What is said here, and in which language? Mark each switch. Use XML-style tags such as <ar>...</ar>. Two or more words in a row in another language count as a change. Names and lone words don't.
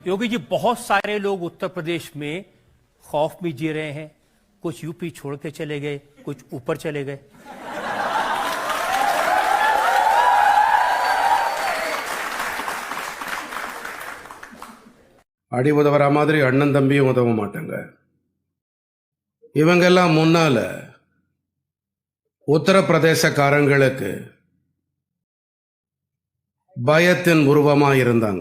<hi>योगी जी, बहुत सारे लोग उत्तर प्रदेश में खौफ में जी रहे हैं। कुछ यूपी छोड़ के चले गए, कुछ ऊपर चले गए।</hi> <ta>அடி உதவுற மாதிரி அண்ணன் தம்பியும் உதவ மாட்டாங்க. இவங்கெல்லாம் முன்னால உத்தரப்பிரதேசக்காரங்களுக்கு பயத்தின் உருவமா இருந்தாங்க.</ta>